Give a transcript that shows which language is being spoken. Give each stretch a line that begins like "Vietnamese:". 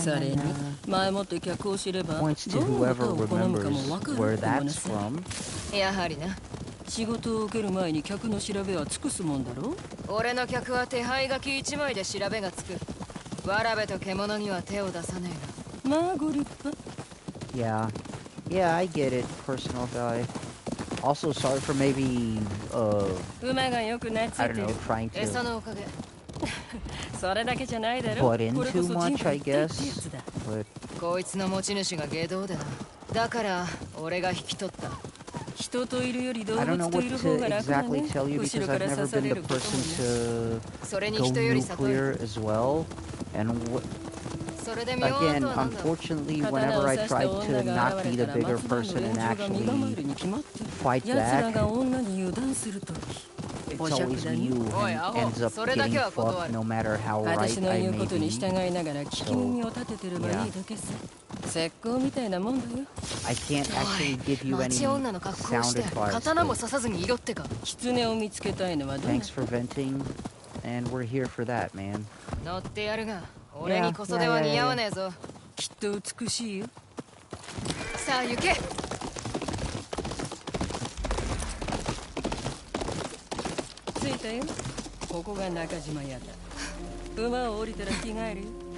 Japanese: それに前もって客を知ればどんなことを好むかも分かるってものさ。やはりな。仕事を受ける前に客の調べは尽くすもんだろ。俺の客は手配書き1枚で調べがつく。わらべと獣には手を出さねえが。まあご立派。
English: Yeah. Yeah, I get it, personal guy. Also, sorry for maybe, I don't know, trying to butt in too much, I guess. But
Japanese: こいつの持ち主が外道でな。だから俺が引き取った。
English: I don't know what to exactly tell you because I've never been the person to go nuclear as well. And again, unfortunately, whenever I tried to not be the bigger person and actually fight back, it's always me who ends up getting fucked no matter how right I may be. So, yeah. I can't actually give you any sound advice. Thanks for venting, and we're here for that, man.
Japanese: 乗ってやるが、俺にこそでは似合わねえぞ。きっと美しいよ。さあ行け。着いたよ。ここが中島屋だ。馬を降りたら着替えるよ。